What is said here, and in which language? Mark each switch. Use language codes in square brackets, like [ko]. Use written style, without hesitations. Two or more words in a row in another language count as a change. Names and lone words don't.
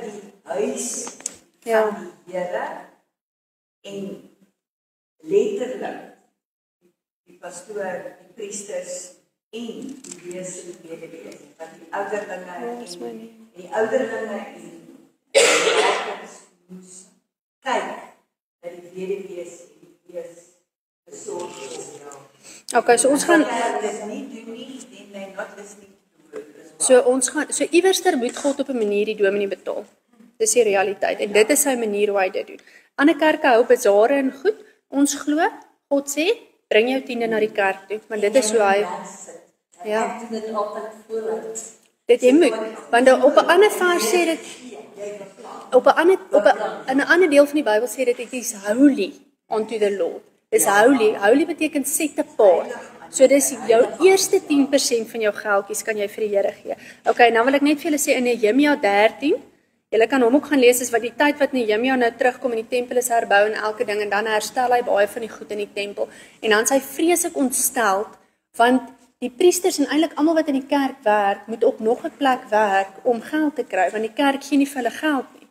[af] die huis van die Here, en letterlik die pastoor, die priesters en die wees en die BBB's, want die ouderlinge en die ouderlinge en die werkers moes kyk dat die BBB's en die wees besorg is. Okay, so ons gaan dit nie doen nie, [en] then they're not listening to it. [af] So iewerster moet God op 'n manier die dominee betaal. Dis die realiteit, en dit is sy manier hoe hy dit doen. Ander kerke hou besare en goed. Ons glo, God sê, bring jou 10de na die kerk toe, want dit is hoe hy. Ja. Dit altyd vooruit. Dit jy moet, want op 'n ander vers sê dit, in 'n ander deel van die Bybel sê dit, [en] it is holy unto the Lord. Dis holy. [af] Holy beteken [en] set apart. [af] So dis jou eerste 10% van jou geldjies kan jy vir die Here gee. Okay, nou wil ek net vir julle sê in Nehemia 13, julle kan hom ook gaan lees, is wat die tyd wat Nehemia nou terugkom en die tempel is herbou en elke ding, en dan herstel hy baie van die goed in die tempel. En dan is hy vreeslik ontsteld, want die priesters en eintlik almal wat in die kerk werk, moet op nog 'n plek werk om geld te kry, want die kerk gee nie vir hulle geld nie.